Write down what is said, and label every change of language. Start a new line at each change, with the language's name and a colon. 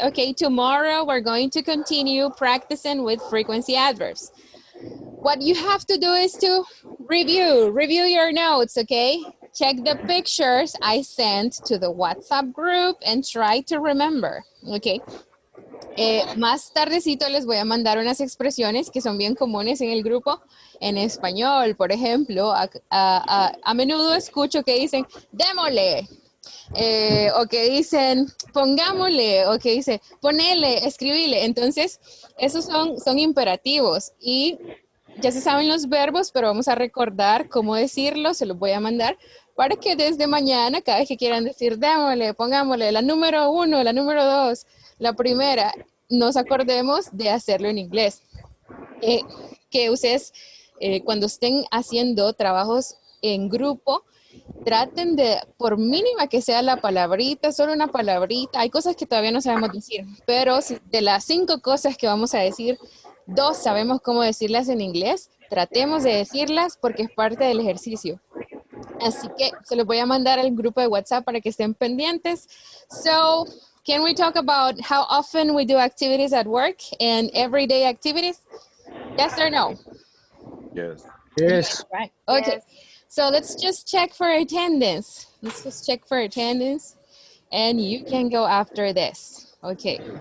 English: Okay, tomorrow we're going to continue practicing with frequency adverbs. What you have to do is to review your notes, okay? Check the pictures I sent to the WhatsApp group and try to remember, okay?
Spanish: Más tardecito les voy a mandar unas expresiones que son bien comunes en el grupo en español. Por ejemplo, a menudo escucho que dicen, démosle, o que dicen, pongámosle, o que dice, ponele, escribile. Entonces, esos son imperativos y ya se saben los verbos, pero vamos a recordar cómo decirlo, se los voy a mandar para que desde mañana, cada vez que quieran decir, démosle, pongámosle, la número 1, la número 2, la primera, nos acordemos de hacerlo en inglés. Que ustedes, cuando estén haciendo trabajos en grupo, traten de, por mínima que sea la palabrita, solo una palabrita, hay cosas que todavía no sabemos decir, pero de las 5 cosas que vamos a decir, 2 sabemos cómo decirlas en inglés, tratemos de decirlas porque es parte del ejercicio. Así que se los voy a mandar al grupo de WhatsApp para que estén pendientes.
English: So, can we talk about how often we do activities at work and everyday activities? Yes or no? Yes. Yes. Right. Okay. Yes. So let's just check for attendance. Let's just check for attendance. And you can go after this. Okay.